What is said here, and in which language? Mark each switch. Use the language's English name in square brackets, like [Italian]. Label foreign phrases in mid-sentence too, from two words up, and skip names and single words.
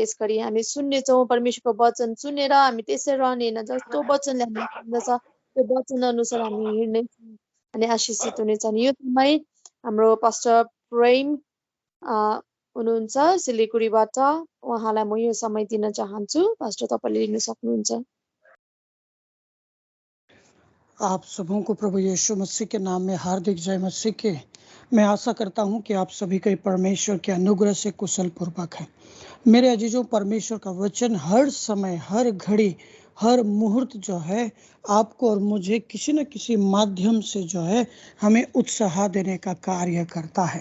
[Nepali] यसरी हामी सुन्नेछौँ, परमेश्वरको वचन सुनेर हामी त्यसै रहने होइन, जस्तो वचनले हामीलाई भन्दछ त्यो वचन अनुसार हामी हिँड्नेछौँ अनि आशिषित हुनेछन्। यो समय हाम्रो पास्टर प्रेम हुनुहुन्छ सिलिगुडीबाट, उहाँलाई म यो समय दिन चाहन्छु। पास्टर तपाईँले लिन सक्नुहुन्छ। [Hindi] आप सबों को प्रभु यीशु मसीह के नाम में हार्दिक जय मसीह के। मैं आशा करता हूं कि आप सभी के परमेश्वर के अनुग्रह से कुशल पूर्वक है। मेरे अजीजों, परमेश्वर का वचन हर समय, हर घड़ी, हर मुहूर्त जो है आपको और मुझे किसी न किसी माध्यम से जो है हमें उत्साह देने का कार्य करता है।